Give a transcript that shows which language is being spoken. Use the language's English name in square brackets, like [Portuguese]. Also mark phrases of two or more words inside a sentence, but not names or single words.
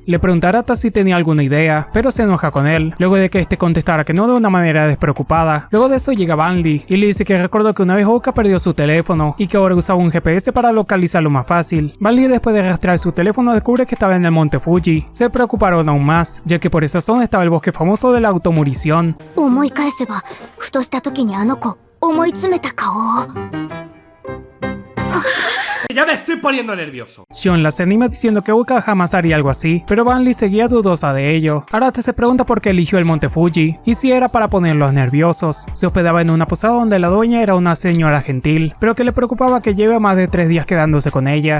[Spanish] Le pregunta a Arata si tenía alguna idea, pero se enoja con él, luego de que este contestara que no de una manera despreocupada. Luego de eso llega Vanley y le dice que recordó que una vez Uka perdió su teléfono y que ahora usaba un GPS para localizarlo más fácil. Vanley después de rastrear su teléfono descubre que estaba en el monte Fuji. Se preocuparon aún más, ya que por esa zona estaba el bosque famoso de la automurición. [Japanese] 思い返せば、ふとした時にあの子、思い詰めた顔を。 [Spanish] Ya me estoy poniendo nervioso. Shion las anima diciendo que Uka jamás haría algo así, pero Vanley seguía dudosa de ello. Arata se pregunta por qué eligió el monte Fuji, y si era para ponerlos nerviosos. Se hospedaba en una posada donde la dueña era una señora gentil, pero que le preocupaba que lleve más de 3 días quedándose con ella.